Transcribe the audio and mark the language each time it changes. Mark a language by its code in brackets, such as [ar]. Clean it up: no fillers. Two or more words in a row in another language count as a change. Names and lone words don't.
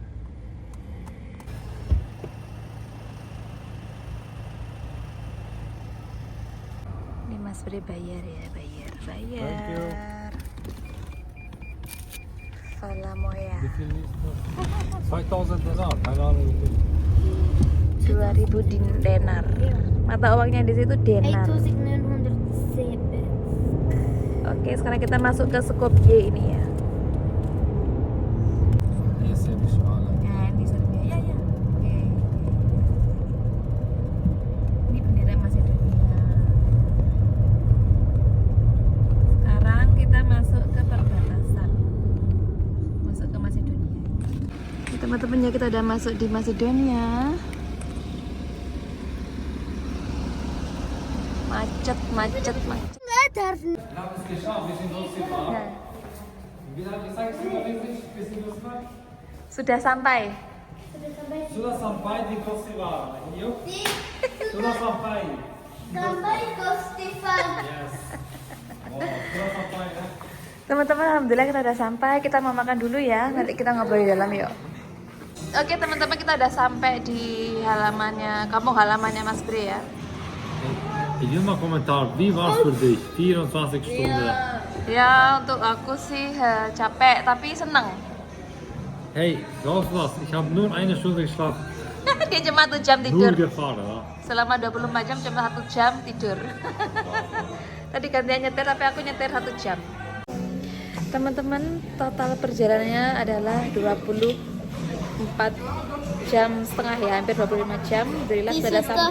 [id] Ini Mas Bre bayar ya, bayar. Falamoya. 2000 dinar. [de] Keine Ahnung. [id] 2000 denar. Mata uangnya di situ denar. 1907. Oke, sekarang kita masuk ke Skopje ini ya. [de] Hier ist ja nicht alle. [id] Nah, di Serbia ya. Oke. Ini bendera Macedonia. Sekarang kita masuk ke perbatasan. Masuk ke Macedonia. Oke, teman-teman ya, kita udah masuk di Macedonia. Macet. [de] Wir haben es geschafft, wir sind losgefahren. [id] Nah, [de] Wie lange sagst du, bis Sie losfahren? [id] sudah sampai. Sudah sampai di Kosovo. Yuk. Sudah sampai. Sampai Kostifan. Yes. Oh, sudah sampai ya. Teman-teman, alhamdulillah kita udah sampai. Kita mau makan dulu ya. Nanti kita ngobrol di dalam yuk. Oke teman-teman, kita udah sampai di kampung halamannya Mas Bre ya. [de] Ich will mal Kommentar. Wie war es für dich? 24 Stunden. [id] Ya untuk aku sih capek tapi seneng. [de] Hey, glaubst du was? Ich habe nur 1 Stunde geschlafen. [id] Dia cuma 1 jam [de] Nur [id] tidur. [de] gefahren, ja. [id] Selama 24 jam cuma 1 jam tidur. Tadi gantian nyetir tapi aku nyetir 1 jam. Teman-teman, total perjalanannya adalah 24 jam setengah ya, hampir 25 jam. Alhamdulillah kita udah sampai.